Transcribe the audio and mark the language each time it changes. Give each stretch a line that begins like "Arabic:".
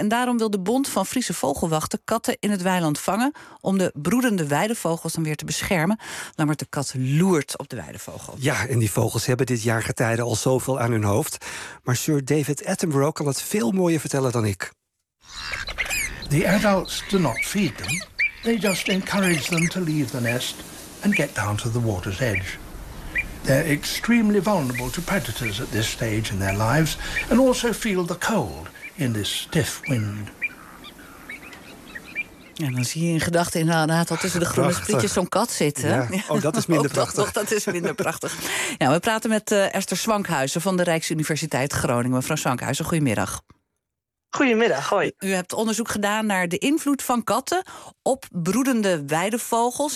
Dutch: En daarom wil de Bond van Friese Vogelwachten katten in het weiland vangen om de broedende weidevogels dan weer te beschermen. Lammert de kat loert op de weidevogel. Ja, en die vogels hebben dit jaar getijden al zoveel aan hun hoofd. Maar Sir David Attenborough kan het veel mooier vertellen dan ik.
English: The adults do not feed them. They just encourage them to leave the nest and get down to the water's edge. They're extremely vulnerable to predators at this stage in their lives and also feel the cold in this stiff wind.
Dutch: En dan zie je in gedachten inderdaad al tussen de groene sprietjes zo'n kat zitten. Ja. Oh, dat is minder prachtig. Dat is minder prachtig. Ja, we praten met Esther Zwankhuizen van de Rijksuniversiteit Groningen. Mevrouw Zwankhuizen, goedemiddag. Goedemiddag, hoi. U hebt onderzoek gedaan naar de invloed van katten op broedende weidevogels.